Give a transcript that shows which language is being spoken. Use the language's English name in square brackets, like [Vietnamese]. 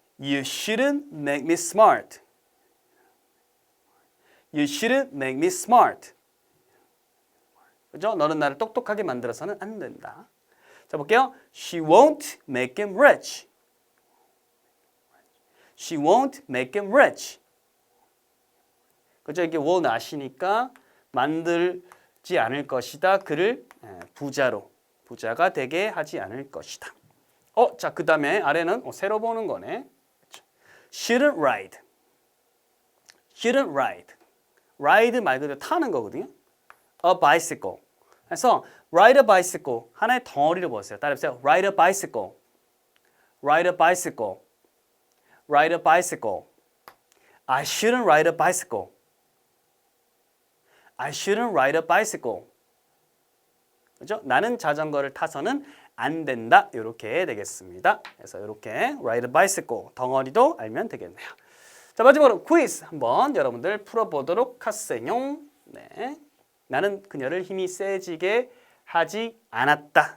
[English] You shouldn't make me smart. You shouldn't make me smart. [Korean] 그죠? 너는 나를 똑똑하게 만들어서는 안 된다. 자, 볼게요. [English] She won't make him rich. She won't make him rich. [Korean] 그죠? 이게 [English] will not [Korean] 이니까 만들지 않을 것이다. 그를 부자가 되게 하지 않을 것이다. 자, 그 다음에 아래는 새로 보는 거네. [English] Shouldn't ride. Shouldn't ride. [Korean] ride 말 그대로 타는 거거든요. [English] A bicycle. [Korean] 그래서 [English] ride a bicycle. [Korean] 하나의 덩어리를 보세요. 따라해보세요. [English] ride a bicycle. ride a bicycle. ride a bicycle. I shouldn't ride a bicycle. I shouldn't ride a bicycle. [Korean] 그죠? 나는 자전거를 타서는 안 된다. 이렇게 되겠습니다. 그래서 이렇게 [English] ride a bicycle [Korean] 덩어리도 알면 되겠네요. 자, 마지막으로 퀴즈 한번 여러분들 풀어보도록 하세요. 네, 나는 그녀를 힘이 세지게 하지 않았다.